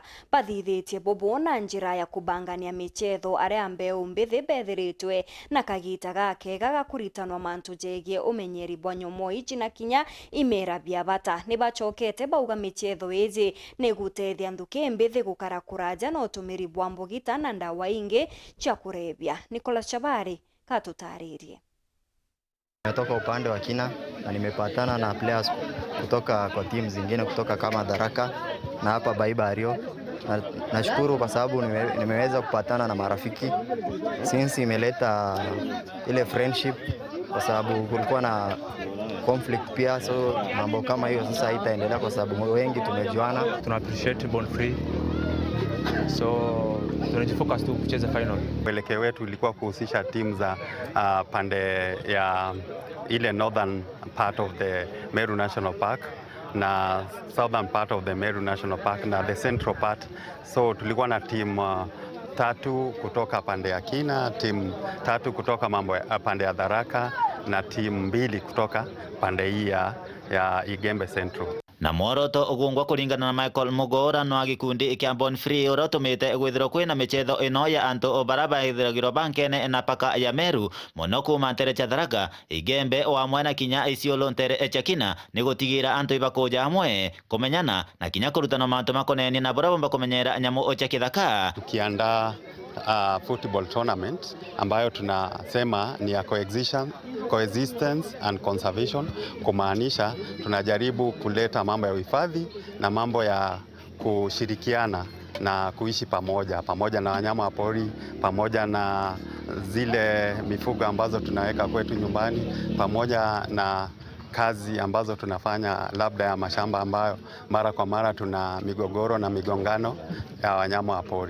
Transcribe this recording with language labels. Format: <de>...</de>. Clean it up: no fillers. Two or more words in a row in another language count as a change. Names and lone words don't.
<mer>Bathithitie bobo na njira ya kubangania michetho aria mbeu mbithi bethiritwe na kagita gake gagakuritanwa mantu jegie umenyeri bwa nyomo iji na kinya imera bia bata. Ni bachokete bauga michetho iji ni gutethia nthuki mbithi gukara kuraja na utumiri bwa mbugita na ndawa ingi cia kurebia. Nicolas Chabari katutaririe.</mer> <sw>Nimetoka upande wa Kina na nimepatana na players kutoka kwa timu zingine kutoka kama Tharaka na hapa Baibario. Nashukuru kwa sababu nimeweza kupatana na marafiki since imeleta ile friendship, kwa sababu kulikuwa na conflict pia, so mambo kama hiyo sasa haitaendelea kwa sababu wengi tumejuana. Tuna appreciate Born Free, so tunajifocus tu kucheza final. Mwelekeo wetu ilikuwa kuhusisha timu za pande ya ile</sw> <en>northern part of the Meru National Park</en> <sw>na</sw> <en>southern part of the Meru National Park</en> <sw>na</sw> <en>the central part.</en> <sw>So tulikuwa na timu tatu kutoka pande ya Kina, timu tatu kutoka pande ya Tharaka na timu mbili kutoka pande hii ya Igembe Central.</sw> <mer>Na mworoto ugungwa kuringana na Michael Mugora no agikundi kia Born Free urotumite gwithiro kwina michetho ino ya antu obaraba ithiragiro bankene na paka ya Meru muno kuma ntere cha Tharaka Igembe o amwe na kinya Isiolo ntere echa Kina ni gutigira antu ibakuja amwe kumenyana na kinya kurutana mantu makoneni na borabomba kumenyera nyamu ocha kithaka.</mer> <sw>Tukiandaa</sw> <en>football tournament</en> <sw>ambayo tunasema ni ya</sw> <en>coexistence and conservation,</en> <sw>kumaanisha tunajaribu kuleta mambo ya uhifadhi na mambo ya kushirikiana na kuishi pamoja na wanyama wa pori, pamoja na zile mifugo ambazo tunaweka kwetu nyumbani, pamoja na kazi ambazo tunafanya labda ya mashamba ambayo mara kwa mara tuna migogoro na migongano ya wanyama wa pori.</sw>